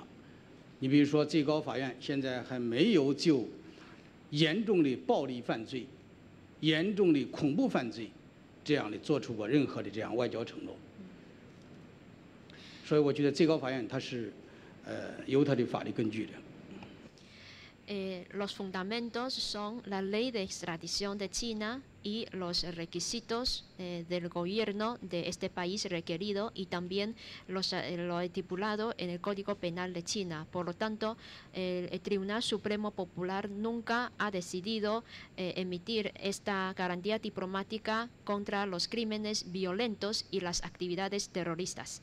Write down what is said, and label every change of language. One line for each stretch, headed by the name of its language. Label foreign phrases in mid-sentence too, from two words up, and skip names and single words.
Chinese: 你比如说，最高法院现在还没有就严重的暴力犯罪、严重的恐怖犯罪这样的做出过任何的这样外交承诺。所以，我觉得最高法院它是有它的法律根据的。
Spanish: los fundamentos son la ley de extradición de China y los requisitos del gobierno de este país requerido, y también lo estipulado en el Código Penal de China. Por lo tanto, el Tribunal Supremo Popular nunca ha decidido emitir esta garantía diplomática contra los crímenes violentos y las actividades terroristas.